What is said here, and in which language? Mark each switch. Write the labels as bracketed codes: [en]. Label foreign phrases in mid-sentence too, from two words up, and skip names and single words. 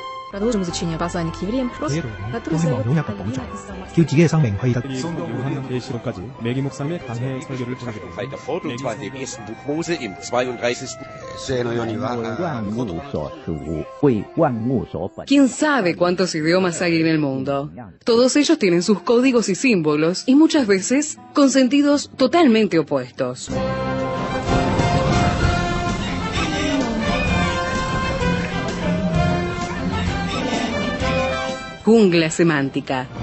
[ru] Продолжим изучение послания к евреям, который задает [ko] 계시록까지 매기 목사님의 강해 설교를 전하겠습니다. [de] Bei der Vorbildsweise im ersten Buch Mose im 32. [es] ¿Quién sabe cuántos idiomas hay en el mundo? Todos ellos tienen sus códigos y símbolos, y muchas veces con sentidos totalmente opuestos. Jungla semántica.